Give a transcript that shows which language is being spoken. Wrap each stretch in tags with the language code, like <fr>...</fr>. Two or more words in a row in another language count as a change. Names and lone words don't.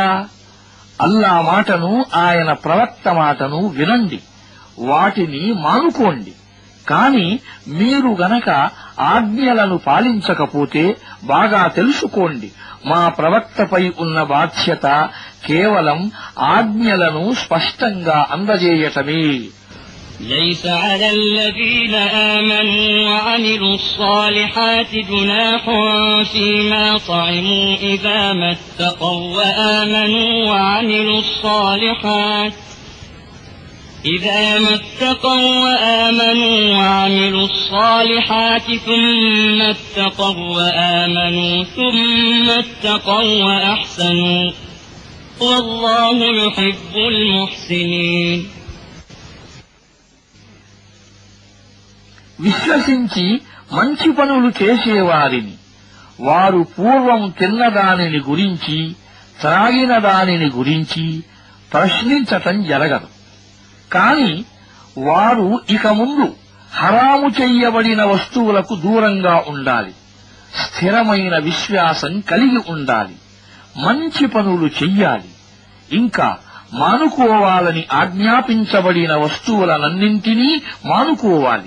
<te>అల్లా మాటను, ఆయన ప్రవక్త మాటను వినండి, వాటిని మానుకోండి. కాని మీరు గనక ఆజ్ఞలను పాలించకపోతే బాగా తెలుసుకోండి, మా ప్రవక్తపై ఉన్న బాధ్యత కేవలం ఆజ్ఞలను స్పష్టంగా అందజేయటమే.</te> <ar>ليس على الذين آمنوا وعملوا الصالحات جناح فيما طعموا إذا ما اتقوا وآمنوا وعملوا الصالحات وعملوا الصالحات ثم اتقوا وآمنوا ثم اتقوا وأحسنوا والله يحب المحسنين.</ar> <te>విశ్వసించి మంచి పనులు చేసేవారిని వారు పూర్వం తిన్నదానిని గురించి, త్రాగిన దానిని గురించి ప్రశ్నించటం జరగదు. కాని వారు ఇక ముందు హరాము చెయ్యబడిన వస్తువులకు దూరంగా ఉండాలి, స్థిరమైన విశ్వాసం కలిగి ఉండాలి, మంచి పనులు చెయ్యాలి, ఇంకా మానుకోవాలని ఆజ్ఞాపించబడిన వస్తువులనన్నింటినీ మానుకోవాలి.</te>